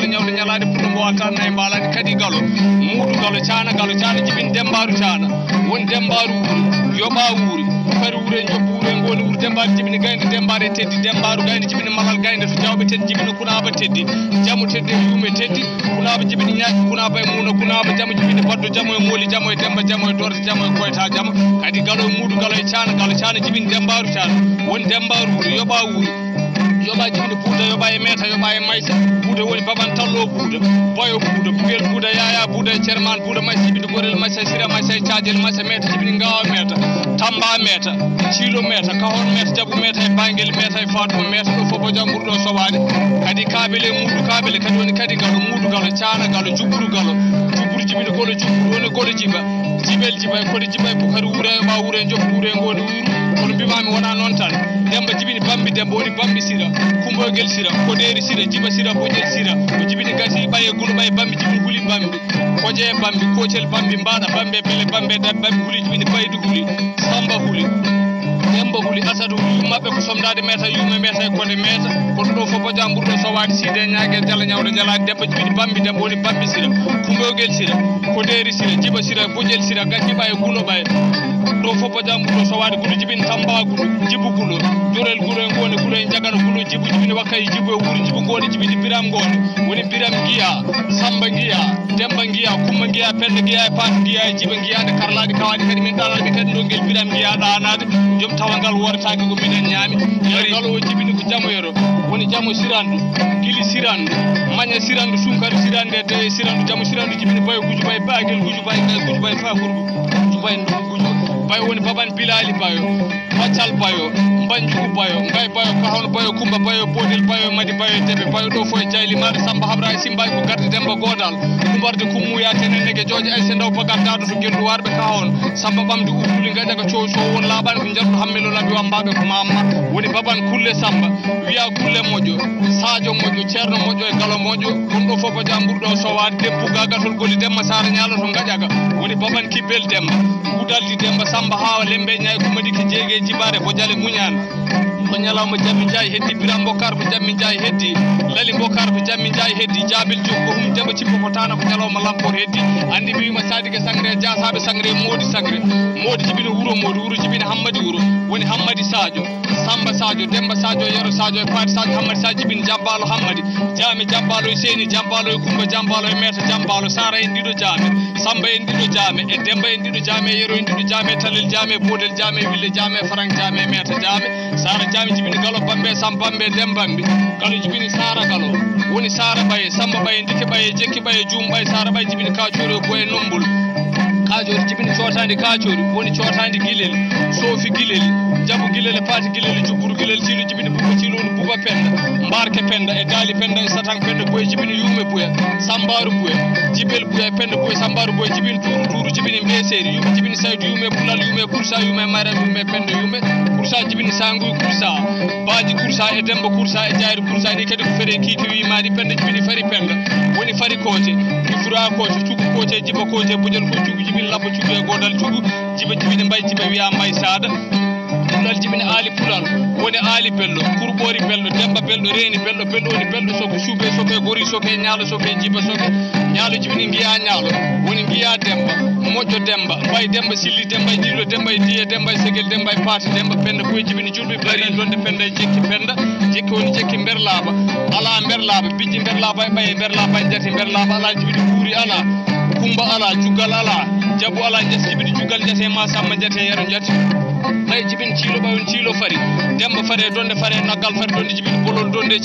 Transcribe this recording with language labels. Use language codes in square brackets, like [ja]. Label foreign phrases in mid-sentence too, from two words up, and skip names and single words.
[ff] nyawde nyalaade pullo mo wata nay mbalani kadi galo mudu galo caana jibin dembaru caana won dembaru yoba wuri fari wure jobbu wure ngoni wuri dembaru jibini gaynde dembare teddi dembaru gaynde jibini malal gaynde to jawbe teddi jibini kunaba teddi jamu teddi yume teddi kunaba jibini nyaaki kunaba e muna kunaba jamu jibini baddo jamu e moli jamu e demba jamu e dorte jamu e koyta jamu kadi galo mudu galo e caana jibini dembaru caana won dembaru wuri yoba wuri yoba jibini Buuda yoba e meta yoba e maysa Buuda woni baban tallo Buuda boyo Buuda bel Buuda yaya Buuda e cerman Buuda maysa jibini gorel maysa sira maysa caajel maysa meta jibini ngawa meta tamba meta cilo meta kahon meta jabu meta e bangel meta e fatuma meta do fofo jamburdo sowaade kadi kabele mudu kabele kadi woni kadi galo mudu galo caana galo juburu galo juburu jibini golo juburu woni golo jiba jibel jiba ko jiba bukari wure ba wure jof wure ngoni wuru on bimami wona non tan demba jibini bambi demba woni bambi sira kumbogel sira ko deri sira jiba sira bojel sira ko jibini gasi baye gulu baye bambi jibini huli bambi koje bambi kochel bambi mbada bambe bele bambe da bambi huli jibini baydu huli samba huli demba huli asadu huli mabbe ko somdade meta yume meta ko de meta ko do fofo jamburdo so wadi side nyaagel jala nyawdo jala demba jibini bambi demba woni bambi sira kumbogel sira ko deri sira jiba sira bojel sira gasi baye gulo baye do fofo jamburdo so wadi gulo jibini tamba gulo jibu gulo jorel gulo ngoni gulo en jagano gulo jibu jibini wakay jibu wuri jibu ngoni jibini biram ngoni woni biram giya samba giya demba giya kumba giya pende giya pat giya jiba giya de karlaade kawadi kadi min dalal bi kadi do gel biram giya daanade jom tawangal wortaake go minen nyaami yari galo jibini ko jamo yoro woni jamo sirandu gili sirandu manya sirandu sunkar sirande de sirandu jamo sirandu jibini bayo guju bay bagel guju bay fa gurgu guju bay ndo guju bay woni baban bilali bayo wacal bayo mbanjugu bayo ngay bayo kahon bayo kumba bayo bodil bayo madi bayo tebe bayo do foy jayli mar samba habra simbay ko garde demba godal kumbarde kummuya tenen nege joji ay sendaw bagar dado to gendu warbe kahon samba bamdi ukuli ngaja ko cioso won laban ko jardu hammelo labi wambabe ko mamma woni baban kulle samba wiya kulle mojo sadio mojo cerno mojo e galo mojo dum do fofo jamburdo so waade debbu gagatol goli demma sara nyaalo to ngajaga woni baban kibel demba gudaldi demba samba hawa lembe nyaay ko madi ke jege jibare bo jale muñan ko nyalawma jammi jaay heddi biram bokar ko jammi jaay heddi lali bokar ko jammi jaay heddi jabil jokko hum demba cimbo ko tana ko nyalawma lampor heddi andi biima sadige sangre jaasabe sangre modi jibini wuro jibini hammadi wuro woni hammadi sadio samba sadio demba sadio yero sadio faati sadio hammadi sadio jibini jambalo hammadi jame jambalo seni jambalo kumba jambalo meta jambalo sara en dido jame samba en dido jame e demba en dido jame yero en dido jame talil jame bodel jame wille jame frank jame meta jame sara jami jibini galo bambe sambambe dembambe galo jibini sara galo woni sara baye samba baye dike baye jekki baye jum baye sara baye jibini kaajoro boye nombul kaajoro jibini cotandi kaajoro woni cotandi gilel sofi gilel jabu gilel paati gilel juburu gilel tilu jibini buba tilu buba penda mbarke penda e dali penda e satang penda boye jibini yume boye sambaru boye jibel boye penda boye sambaru boye jibini turu jibini mbeseri yume jibini saydu yume bulal yume kursa yume maram yume penda yume kursa jibini sangu kursa baji kursa e demba kursa e jaari kursa ni kadi ko fere kiki wi madi penda jibini fari penda woni fari kote ifura kote cugu kote jiba kote bujel ko cugu jibini labo cugu e godal cugu jiba jibini mbay jiba wiya mbay sada pulal jibini ali pulal woni ali bello kurbori bello demba bello reni bello woni bello soko sube soke gori soke nyaalo soke jiba soke nyaalo jibini ngiya nyaalo woni ngiya demba mojo demba bay demba silli demba jilo demba diye demba segel demba paati demba penda ko jibini julbe bari donde penda jekki woni jekki berlaba ala berlaba bijji berlaba bay berlaba jati berlaba ala jibini buri ala kumba ala jugal ala jabu ala jibini jugal jate ma samma jate yero jati bay jibin cilo bawon cilo fari demba fare donde fare nagal fare donde jibin bolol donde